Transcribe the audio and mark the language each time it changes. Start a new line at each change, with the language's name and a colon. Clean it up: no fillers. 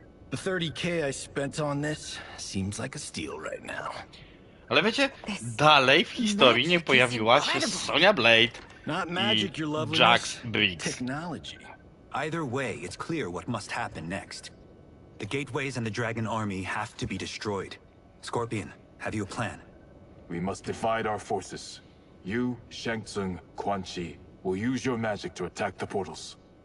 English: The 30K I spent on this seems like a steal right now.
Polish: Ale wiecie, dalej w historii nie pojawiła się Sonya Blade
English: Not magic,
Polish: i
English: your loveliness. Jax Briggs. Technology. Either way, it's clear what must happen next. The gateways and the Dragon Army have to be destroyed. Scorpion, have you a plan? We must divide our forces. You, Shang Tsung, Quan Chi, will use your magic to attack the portals.